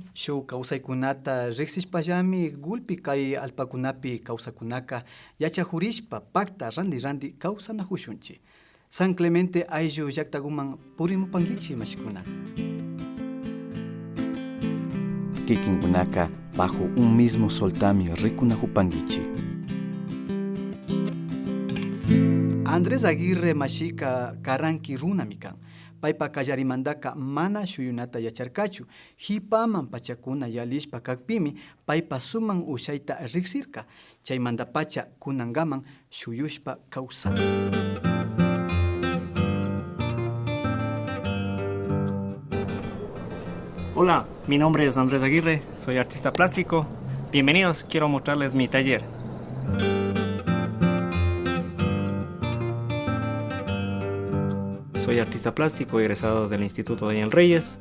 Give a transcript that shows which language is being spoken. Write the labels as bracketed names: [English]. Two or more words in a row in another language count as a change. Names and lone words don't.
[Quechua] Shuk kawsaykunata riqsishpallami gulpi kay alpakunapi kawsakunaka yachajurishpa pakta randi kawsanajushunchi. San Clemente ayllu llaqtakuman purimupankichi mashikuna. Kikinkunaka [Spanish] bajo un mismo [Quechua] soltami rikunajupankichi. Andrés Aguirre mashika karanki runamikan. Paypa kallarimandaka mana shuyunata yacharkachu. Hipaman pachakuna yalishpa kakpimi paypa suman ushayta riqsirka. Chaymanta pacha kunangaman shuyushpa kawsan. [Spanish] Hola, mi nombre es Andrés Aguirre, soy artista plástico. Bienvenidos, quiero mostrarles mi taller. Soy artista plástico egresado del Instituto Daniel Reyes.